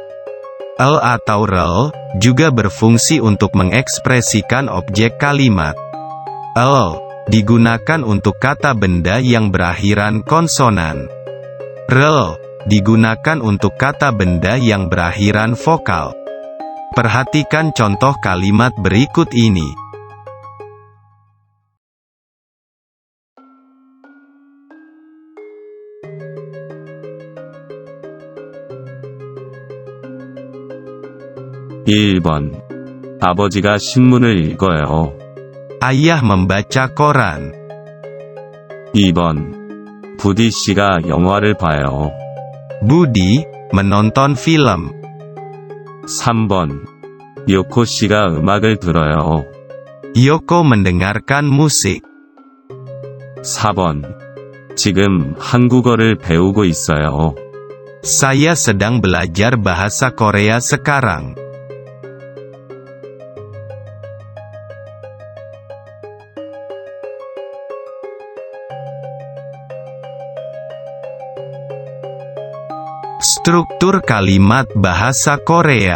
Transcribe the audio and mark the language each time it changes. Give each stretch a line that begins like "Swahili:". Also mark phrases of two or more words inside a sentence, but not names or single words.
Indonesian: L atau rel juga berfungsi untuk mengekspresikan objek kalimat. L digunakan untuk kata benda yang berakhiran konsonan. Rel digunakan untuk kata benda yang berakhiran vokal. Perhatikan contoh kalimat berikut ini.
Korean: (1번) 아버지가 신문을 읽어요.
Indonesian: Ayah membaca koran.
Korean: 2번 부디 씨가 영화를 봐요.
Indonesian: Budi menonton film.
Korean: 3번 요코 씨가 음악을 들어요.
Indonesian: Yoko mendengarkan musik.
Korean: 4번 지금 한국어를 배우고 있어요.
Indonesian: Saya sedang belajar bahasa Korea sekarang. Struktur kalimat bahasa Korea.